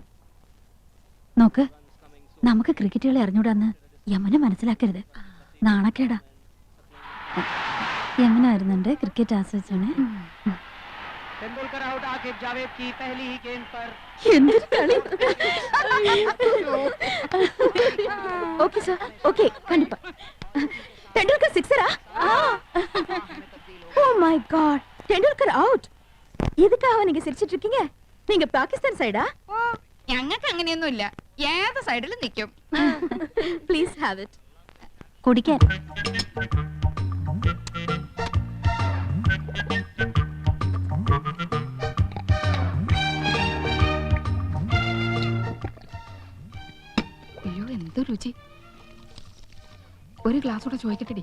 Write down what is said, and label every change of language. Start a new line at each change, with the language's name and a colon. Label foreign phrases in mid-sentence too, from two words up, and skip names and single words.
Malayalam: നോക്ക്, നമുക്ക് ക്രിക്കറ്റുകളെ അറിഞ്ഞൂടാന്ന് യമുന മനസ്സിലാക്കരുത്, നാണക്കേടാ. യമുന വരുന്നുണ്ട്, ക്രിക്കറ്റ് ആസ്വദിച്ചാണ്. എന്തൊരു കളി.
English: okay sir okay கண்டிப்பா.
Tamil: டெண்டுல்கர் சிக்ஸரா?
English: oh my god,
Tamil: டெண்டுல்கர் அவுட். இதுக்காக நீங்க சிரிச்சிட்டு இருக்கீங்க? நீங்க பாகிஸ்தான் சைடா?
Malayalam: ഓ ഞങ്ങൾക്ക് അങ്ങനെയൊന്നുമില്ല, ഏത് സൈഡിലും നിൽക്കും.
English: please have it.
Malayalam: കുടിക്കാൻ. അയ്യോ എന്ത് രുചി. ഒരു ഗ്ലാസ് കൂടെ ചോദിക്കട്ടെടി.